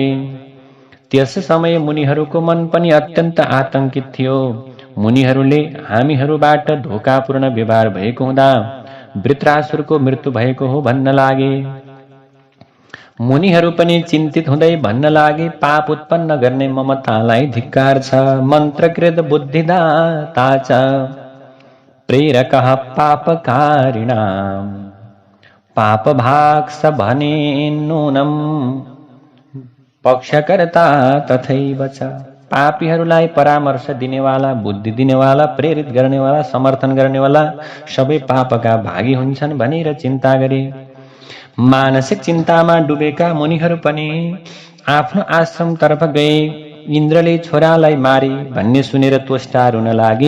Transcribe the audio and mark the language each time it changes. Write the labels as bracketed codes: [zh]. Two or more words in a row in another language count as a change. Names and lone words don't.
[ne] त्यस समय मुनिहरूको मन पनि अत्यन्त आतंकित थियो। मुनिहरूले हामीहरूबाट धोकापूर्ण व्यवहार भएको हुँदा वृत्रासुरको मृत्यु भएको हो भन्न लागे। मुनिहरू पनि चिन्तित हुँदै भन्न लागे, पाप उत्पन्न गर्ने ममतालाई धिक्कार छ। [sa] मन्त्रकृत बुद्धिदाता च प्रेरकः पापकारिणाम् पापभाग स भने नूनम पक्षकर्ता तथैव च। [ne] पापीहरूलाई परामर्श दिनेवाला, बुद्धि दिनेवाला, प्रेरित गर्नेवाला, समर्थन गर्नेवाला सबै पापका भागी हुन्छन् भनेर चिन्ता गरे। मानसिक चिन्तामा डुबेका मुनिहरू पनि आफ्नो आश्रमतर्फ गए। इन्द्रले छोरालाई मारे भन्ने सुनेर त्वष्टा रुन लागे।